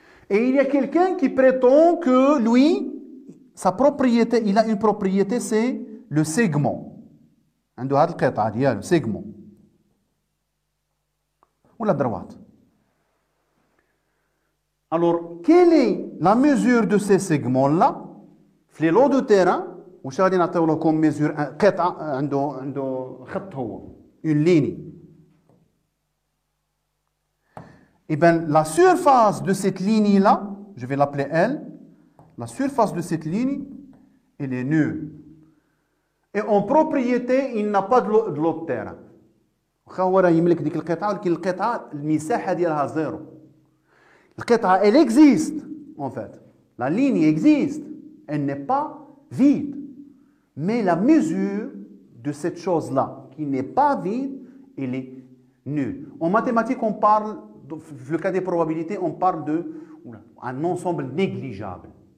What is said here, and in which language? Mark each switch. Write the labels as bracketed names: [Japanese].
[French] Et il y a quelqu'un qui prétend que lui, sa propriété, il a une propriété, c'est le segment. Un de le segment. Ou la droite. Alors, quelle est la mesure de ces segments-là? Les lots de terrain, [Arabic] وش غادي نعطيو لكم mesure قطعة عنده خط هو [French] une ligne. Eh bien, la surface de cette ligne-là, je vais l'appeler L, la surface de cette ligne, elle est nulle. Et en propriété, il n'a pas de lot de terrain. [Arabic] هو راه يملك ديك القطعة ولكن القطعة المساحة ديالها زيرو. [French] القطعة elle existe en fait. La ligne existe, elle n'est pas vide. Mais la mesure de cette chose-là, qui n'est pas vide, elle est nulle. En mathématiques, on parle, dans le cas des probabilités, on parle d'un ensemble négligeable.